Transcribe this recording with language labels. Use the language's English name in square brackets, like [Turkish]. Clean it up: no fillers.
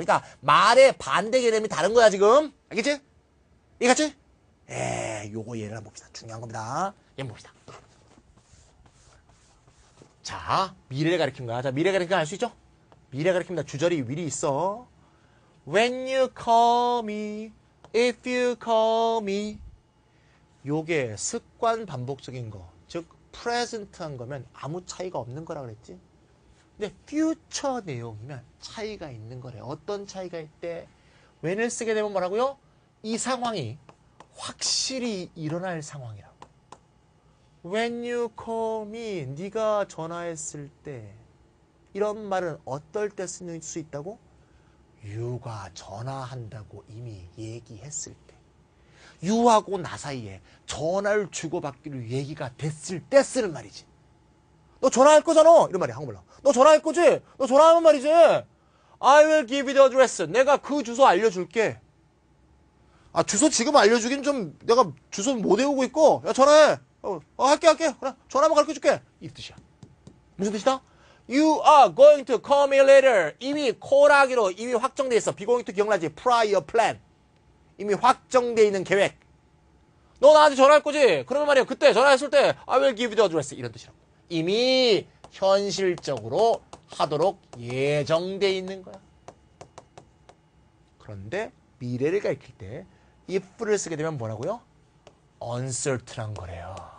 [Korean] 그러니까 말의 반대 개념이 다른 거야 지금. 알겠지? 이해갔지? 요거 얘를 한번 봅시다. 중요한 겁니다. 얘 한번 봅시다. 자, 미래를 가리킨 거야. 자, 미래 가리킨 거 알 수 있죠? 미래 가리킵니다. 주절이 will이 있어. [English] When you call me, if you call me. [Korean] 요게 습관 반복적인 거, 즉 [English] present한 [Korean] 거면 아무 차이가 없는 거라 그랬지. 근데 future 내용이면 차이가 있는 거래. 어떤 차이가 있대? when을 쓰게 되면 뭐라고요? 이 상황이 확실히 일어날 상황이라고. [English] When you call me, [Korean] 네가 전화했을 때. 이런 말은 어떨 때 쓸 수 있다고? you가 전화한다고 이미 얘기했을 때. you하고 나 사이에 전화를 주고받기로 얘기가 됐을 때 쓰는 말이지. 너 전화할 거잖아. 이런 말이야. 한국말로. 너 전화할 거지? 너 전화하면 말이지. [English] I will give you the address. [Korean] 내가 그 주소 알려줄게. 주소 지금 알려주긴 좀 내가 주소 못 외우고 있고. 야, 전화해. 할게. 그래. 전화만 가르쳐줄게. 이 뜻이야. 무슨 뜻이다? [English] You are going to call me later. [Korean] 이미 콜하기로 이미 확정돼 있어. be going to 기억나지? prior plan. 이미 확정돼 있는 계획. 너 나한테 전화할 거지? 그러면 말이야. 그때 전화했을 때 [English] I will give you the address. [Korean] 이런 뜻이라고. 이미 현실적으로 하도록 예정돼 있는 거야. 그런데 미래를 가리킬 때 if를 쓰게 되면 뭐라고요? uncertain한 거래요.